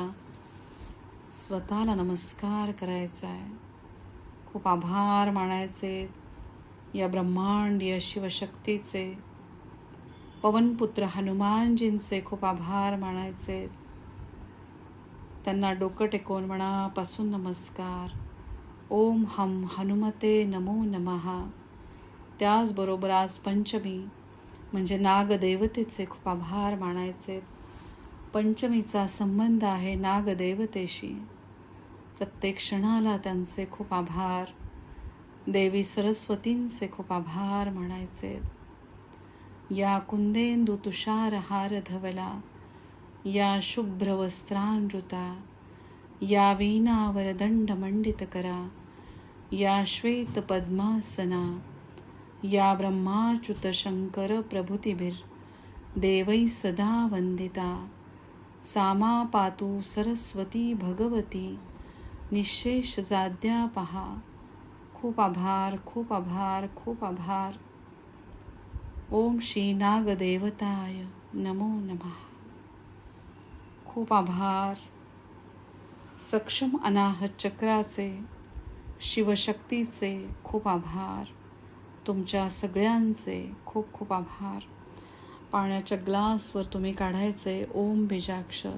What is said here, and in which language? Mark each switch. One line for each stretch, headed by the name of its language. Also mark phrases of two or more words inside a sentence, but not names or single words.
Marathi: स्वतःला नमस्कार करायचा आहे. खूप आभार मानायचे या ब्रह्मांडीय शिवशक्तीचे. पवनपुत्र हनुमानजींचे खूप आभार मानायचे. त्यांना डोकं टेकवून मनापासून नमस्कार.
Sanskrit: ओम हम हनुमते नमो नमः.
Marathi: त्याचबरोबर आज पंचमी म्हणजे नागदेवतेचे खूप आभार मानायचे. पंचमीचा संबंध आहे नागदेवतेशी. प्रत्येक क्षणाला त्यांचे खूप आभार. देवी सरस्वतींचे खूप आभार मानायचे.
Sanskrit: या कुंदेंदु तुषारहार धवला, या शुभ्र वस्त्रानृता, या वीणावर दंड मंडित करा, या श्वेत पद्मासना, या ब्रह्माच्युत शंकर प्रभृतिभिर देवै सदा वंदिता. सामा पातु सरस्वती भगवती निशेष जाद्या पहा.
Marathi: खूप आभार, खूप आभार, खूप आभार.
Sanskrit: ओम श्री नागदेवताय नमो नमः.
Marathi: खूप आभार. सक्षम अनाहत चक्राचे शिवशक्तीचे खूप आभार. तुमच्या सगळ्यांचे खूप खूप आभार. पाण्याच्या ग्लासवर तुम्ही काढायचे ओम बीजाक्षर.